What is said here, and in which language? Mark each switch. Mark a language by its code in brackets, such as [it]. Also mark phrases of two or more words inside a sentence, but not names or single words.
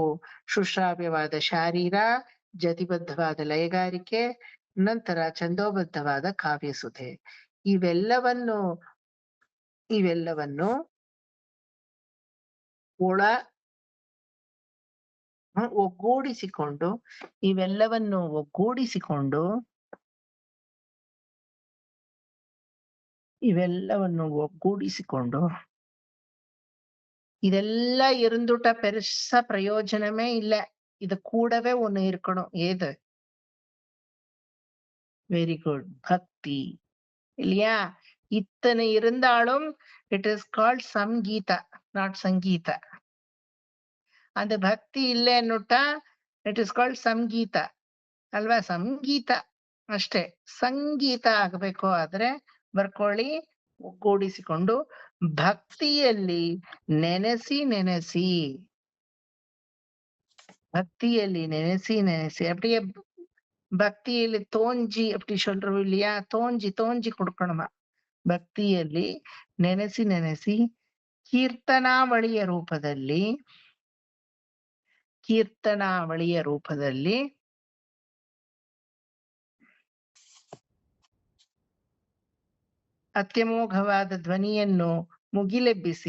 [kn] ಶುಶ್ರಾವ್ಯವಾದ ಶಾರೀರ, ಜತಿಬದ್ಧವಾದ ಲಯಗಾರಿಕೆ, ನಂತರ ಛಂದೋಬದ್ಧವಾದ ಕಾವ್ಯಸುಧೆ. ಇವೆಲ್ಲವನ್ನು ಒಗ್ಗೂಡಿಸಿಕೊಂಡು [ta] இதெல்ல இருந்துட்ட பெருசா பிரயோஜனமே இல்ல. இது கூடவே ஒண்ணு இருக்கணும். ஏது? [en] very good, [ta] பக்தி. இல்லையா? இத்தனை இருந்தாலும் [en] it is called [ta] சங்கீதா, நாட் சங்கீத. [kn] அந்த ಭಕ್ತಿ ಇಲ್ಲ ಅನ್ನುಟ್ಟ [en] it is called [kn] ಸಂಗೀತ ಅಲ್ವಾ? ಸಂಗೀತ ಅಷ್ಟೇ. ಸಂಗೀತ ಆಗ್ಬೇಕು ಆದ್ರೆ ಬರ್ಕೊಳ್ಳಿ, ಒಗ್ಗೂಡಿಸಿಕೊಂಡು ಭಕ್ತಿಯಲ್ಲಿ ನೆನೆಸಿ [ta] அப்படியே பக்தியில தோஞ்சி அப்படி சொல்றோம் இல்லையா? தோஞ்சி கொடுக்கணுமா? [kn] ಭಕ್ತಿಯಲ್ಲಿ ನೆನೆಸಿ ಕೀರ್ತನಾವಳಿಯ ರೂಪದಲ್ಲಿ ಅತ್ಯಮೋಘವಾದ ಧ್ವನಿಯನ್ನು ಮುಗಿಲೆಬ್ಬಿಸಿ